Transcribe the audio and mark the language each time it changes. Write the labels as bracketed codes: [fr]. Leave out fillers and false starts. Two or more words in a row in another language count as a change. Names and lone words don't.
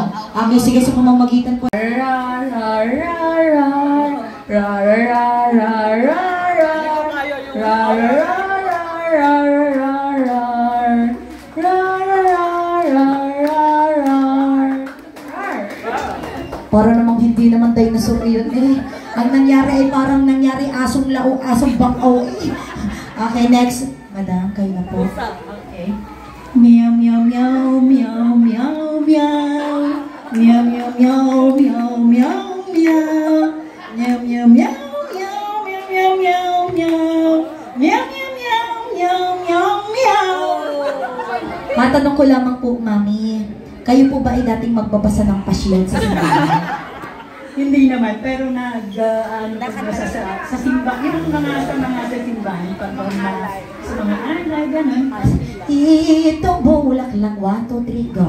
[tl] Okay, sige sa pamamagitan po. Para namang hindi naman dinosaur yun eh. Ang nangyari ay parang nangyari asong lao, asong bakaw eh. Okay, next. Madam, kayo na po. Okay. Meow, meow, meow, meow, meow, meow. Meow, meow, meow, meow, meow, meow. Meow, meow, meow, meow, meow, meow, meow. Meow, meow, meow, meow, meow, meow. Matanong ko lamang po, Mami. Kayo po ba ay dating magbabasa ng pasyon sa simbahan? Hindi naman, pero nagbasa sa simbahan. Yung mga sa simbahan, pag sa mga alay, gano'n. Itong bulaklak, 1, 2, 3, go.